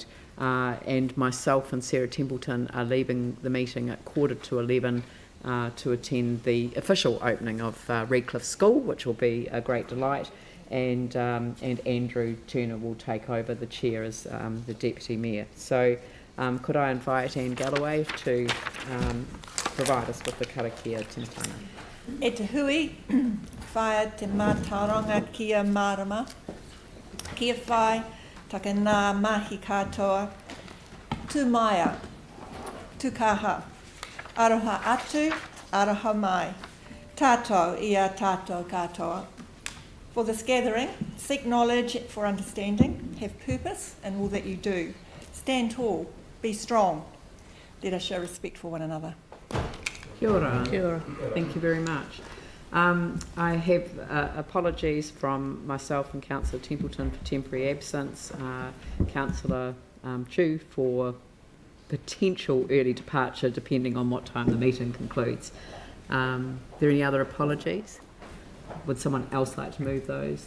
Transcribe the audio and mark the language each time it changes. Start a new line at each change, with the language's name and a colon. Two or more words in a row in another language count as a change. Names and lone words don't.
English: And myself and Sarah Templeton are leaving the meeting at 11:15 to attend the official opening of Redcliffe School, which will be a great delight. And Andrew Turner will take over the chair as the Deputy Mayor. So could I invite Anne Galloway to provide us with the
Māori: karakia tumatanga. E te hui, whaia te mātauranga kia marama, kia whai, taka nā mahi katoa, tu maia, tu kaha, aroha atu, aroha mai, tātou ia tātou katoa.
English: For this gathering, seek knowledge for understanding, have purpose in all that you do. Stand tall, be strong. Let us show respect for one another.
Māori: Kia ora. Kia ora.
English: Thank you very much. I have apologies from myself and Councillor Templeton for temporary absence, Councillor Chu for potential early departure depending on what time the meeting concludes. Are there any other apologies? Would someone else like to move those?